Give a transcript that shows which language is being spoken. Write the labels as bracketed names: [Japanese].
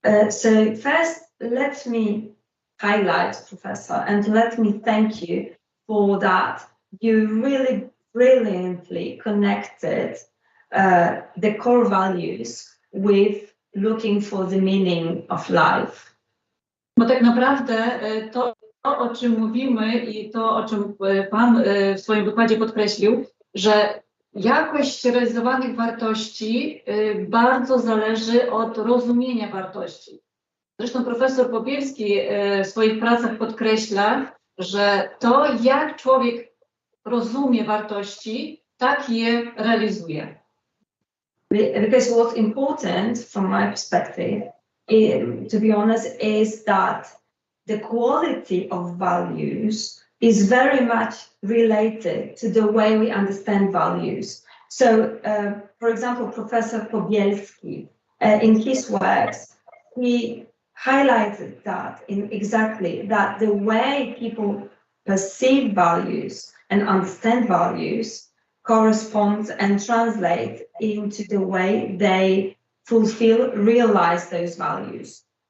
[English] So first, let me highlight, Professor, and let me thank you for that. You really brilliantly connected the core values with looking for the meaning of life. [Polish] Bo tak naprawdę to, o czym mówimy i to, o czym Pan w swoim wykładzie podkreślił, że jakość realizowanych wartości bardzo zależy od rozumienia wartości. Zresztą profesor Pobielski w swoich pracach podkreśla, że to, jak człowiek rozumie wartości, tak je realizuje. [English] Because what's important from my perspective, to be honest, is that the quality of values is very much related to the way we understand values. So, for example, Professor Pobielski, in his works, he highlighted that that the way people perceive values and understand values corresponds and translate into the way they fulfill, realize those values.